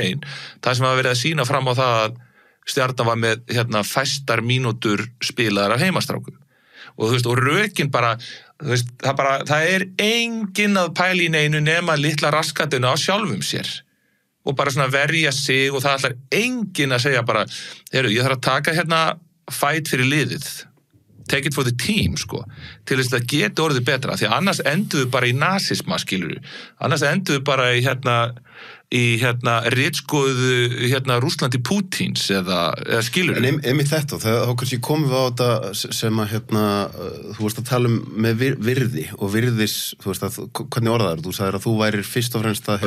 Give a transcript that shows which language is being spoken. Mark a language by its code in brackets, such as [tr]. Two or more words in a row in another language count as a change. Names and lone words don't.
[is] grein, það sem hafa verið að sína fram á það að Stjarnan var með fæstar mínútur spilaðar af heimastrákum og þú veist, og rökin bara, þú veist, það er enginn að pæla í neinu nema litla raskatuna á sjálfum sér og bara svona verja sig og það ætlar enginn að segja bara, heyrðu, ég þarf að taka fight fyrir liðið, [en] take it for the team, [is] sko, til þess að það geti orðið betra, því að annars enduðu bara í nasisma, skilurðu, annars enduðu bara í ritskoðu Rússlandi Pútíns eða skilurðu. En einmitt þetta, þá kannski komum við á þetta sem að þú veist að tala með virði og virðis, þú veist að, hvernig orðaður, þú sagðir að þú værir fyrst og fremst að